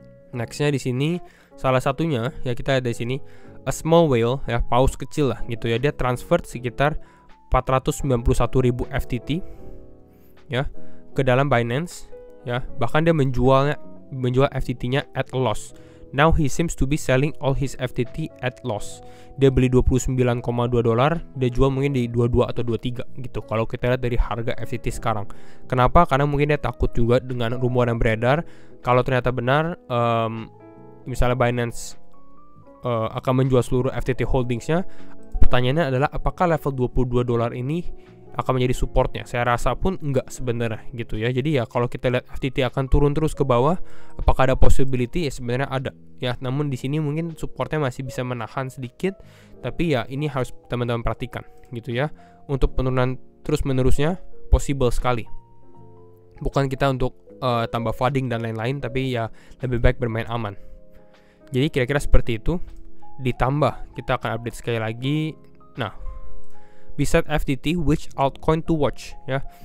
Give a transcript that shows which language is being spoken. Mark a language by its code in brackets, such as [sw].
[id] Nextnya di sini salah satunya ya kita lihat di sini a small whale ya, paus kecil lah gitu ya. Dia transfer sekitar 491.000 FTT ya ke dalam Binance ya. Bahkan dia menjual FTT-nya at loss. [en] Now he seems to be selling all his FTT at loss. [id] Dia beli $29,2, dia jual mungkin di 22 atau 23 gitu. Kalau kita lihat dari harga FTT sekarang. Kenapa? Karena mungkin dia takut juga dengan rumor yang beredar. Kalau ternyata benar, misalnya Binance akan menjual seluruh FTT holdingsnya. Pertanyaannya adalah apakah level $22 ini akan menjadi supportnya? Saya rasa pun enggak sebenarnya gitu ya. Jadi ya kalau kita lihat FTT akan turun terus ke bawah, apakah ada possibility? Ya sebenarnya ada ya. Namun di sini mungkin supportnya masih bisa menahan sedikit, tapi ya ini harus teman-teman perhatikan gitu ya. Untuk penurunan terus menerusnya possible sekali. Bukan kita untuk tambah flooding dan lain-lain, tapi ya lebih baik bermain aman. Jadi kira-kira seperti itu. Ditambah kita akan update sekali lagi. [en] Nah, besides FTT, which altcoin to watch ya?